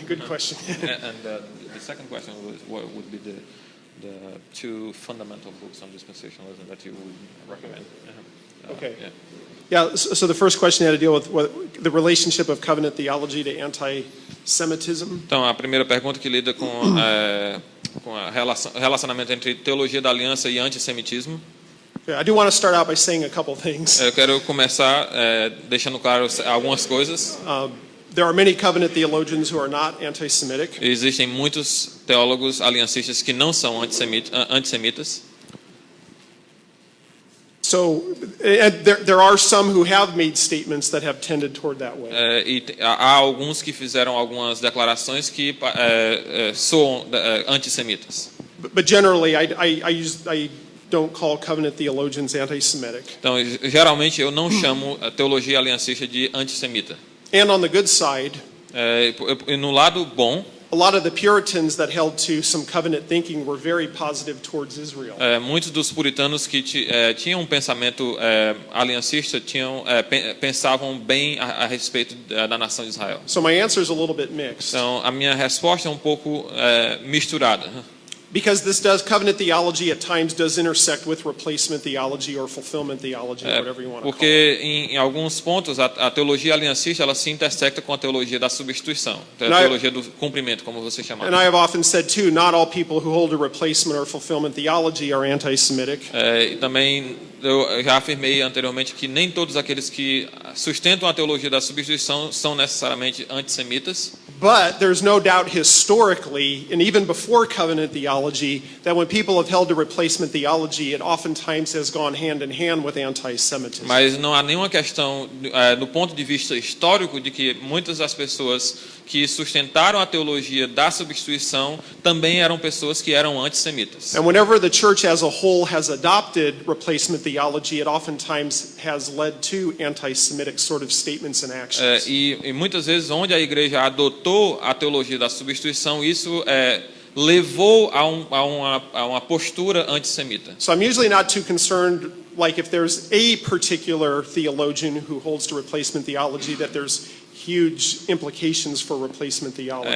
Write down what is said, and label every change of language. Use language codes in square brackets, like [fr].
[en] Good question. And the second question was, what would be the two fundamental books on dispensationalism that you would recommend? Okay. Yeah. Yeah, so the first question had to deal with the relationship of covenant theology to anti-Semitism. [pt] Então, a primeira pergunta que lida com a relacionamento entre teologia da aliança e antissemitismo. [en] I do want to start out by saying a couple things. [pt] Eu quero começar deixando claro algumas coisas. [en] There are many covenant theologians who are not anti-Semitic. [pt] Existem muitos teólogos aliancistas que não são antissemitas. [en] So there are some who have made statements that have tended toward that way. [pt] E há alguns que fizeram algumas declarações que soam antissemitas. [en] But generally, I don't call covenant theologians anti-Semitic. [pt] Então, geralmente eu não chamo a teologia aliancista de antissemita. [en] And on the good side, [pt] E no lado bom, [en] a lot of the Puritans that held to some covenant thinking were very positive towards Israel. [pt] muitos dos puritanos que tinham um pensamento aliancista pensavam bem a respeito da nação de Israel. [en] So my answer is a little bit mixed. [pt] Então, a minha resposta é um pouco misturada. [en] Because covenant theology at times does intersect with replacement theology or fulfillment theology, whatever you want to call it. [pt] Porque em alguns pontos a teologia aliancista ela se intersecta com a teologia da substituição, a teologia do cumprimento, como você chamava. [en] And I have often said too, not all people who hold a replacement or fulfillment theology are anti-Semitic. [pt] E também eu já afirmei anteriormente que nem todos aqueles que sustentam a teologia da substituição são necessariamente antissemitas. [en] But there's no doubt historically, and even before covenant theology, that when people have held to replacement theology, it oftentimes has gone hand in hand with anti-Semitism. [pt] Mas não há nenhuma questão, do ponto de vista histórico, de que muitas das pessoas que sustentaram a teologia da substituição também eram pessoas que eram antissemitas. [en] And whenever the church as a whole has adopted replacement theology, it oftentimes has led to anti-Semitic sort of statements and actions. [pt] E muitas vezes, onde a igreja adotou a teologia da substituição, isso levou a uma postura antissemita. [en] So I'm usually not too concerned like if there's a particular theologian who holds to replacement theology, that there's huge implications for replacement theology,